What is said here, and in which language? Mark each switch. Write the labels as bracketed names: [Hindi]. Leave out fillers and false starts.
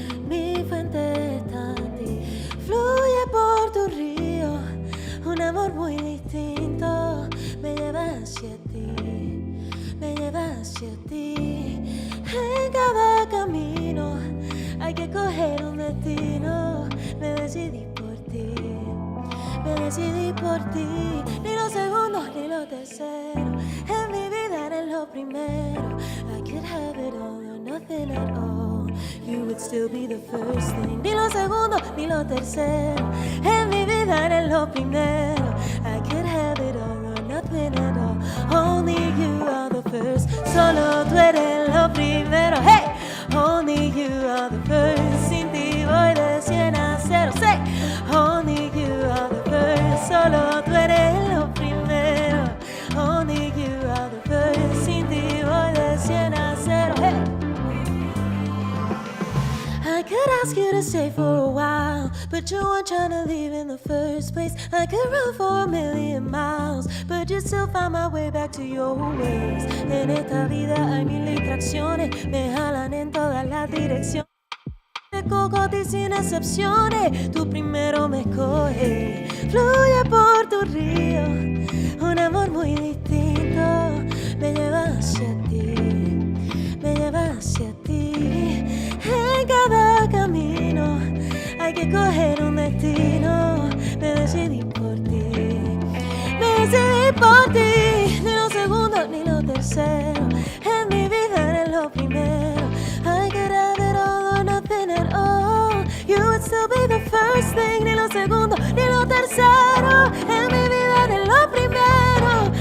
[Spanish] Mi fuente está en ti, fluye por tu río, un amor muy distinto me lleva hacia ti, me lleva hacia ti. En cada camino hay que coger un destino, me decidí por ti, ni los segundos ni los terceros, en mi vida eres lo primero. [English] I could have it all or nothing at all, you would still be the first thing. [Spanish] Ni los segundos ni los terceros, en mi vida eres lo primero. [English] I could have it all or nothing at all, only you are the first. [Spanish] Solo tú eres lo primero, [English] hey, only you are the first. [Spanish] Sin ti voy de 100 a 0, [English] say, only you are the first. [Spanish] Solo tú eres lo primero, [English] only you are the first. [Spanish] Sin ti voy de 100 a 0, hey. [English] I could ask you to stay for a while, but you weren't trying to leave in the first place. I could run for 1,000,000 miles, but you still find my way back to your ways. [Spanish] En esta vida hay mil distracciones, me jalan en todas las direcciones. De cocote sin excepciones, tú primero me escoges. Fluye por tu río, un amor muy distinto me lleva hacia ti, me lleva hacia ti. En cada camino hay que coger un destino, me decidí por ti, me decidí por ti. Ni los segundos ni los terceros, en mi vida eres lo primero. [English] I could have it all or nothing at all, you would still be the first thing. [Spanish] Ni los segundos ni los terceros, en mi vida eres lo primero.